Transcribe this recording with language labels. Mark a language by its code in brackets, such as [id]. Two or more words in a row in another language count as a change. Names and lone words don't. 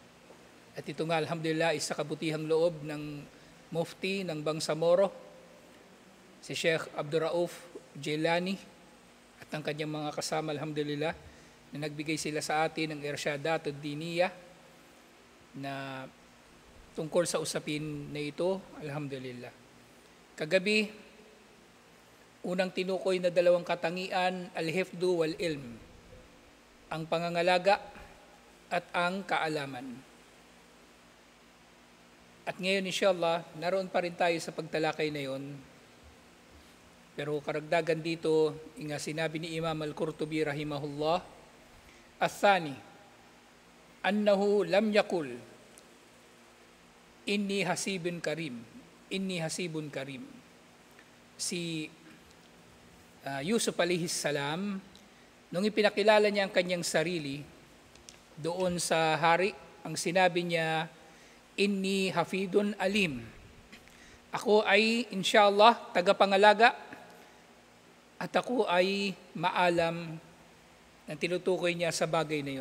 [tl] At ito nga, alhamdulillah, isa kabutihang loob ng mufti ng Bangsamoro, si Sheikh Abdurrauf Jilani, at ang kanyang mga kasama, alhamdulillah, na nagbigay sila sa atin ng Irshadat ad-Diniyah na tungkol sa usapin na ito, alhamdulillah. Kagabi, unang tinukoy na dalawang katangian, [ar] الحفظ والعلم, [tl] ang pangangalaga at ang kaalaman. At ngayon, inshallah, naroon pa rin tayo sa pagtalakay na yon. Pero karagdagan dito, nga sinabi ni Imam Al-Qurtubi rahimahullah, [ar] "الثاني أنه لم يقل إني حسيب كريم إني حسيب كريم." [tl] Si Yusuf [ar] عليه السلام, [tl] nung ipinakilala niya ang kanyang sarili, doon sa hari, ang sinabi niya, [ar] "إني حفيظ عليم." [tl] Ako ay, inshallah, tagapangalaga at ako ay maalam na tinutukoy niya sa bagay na yun.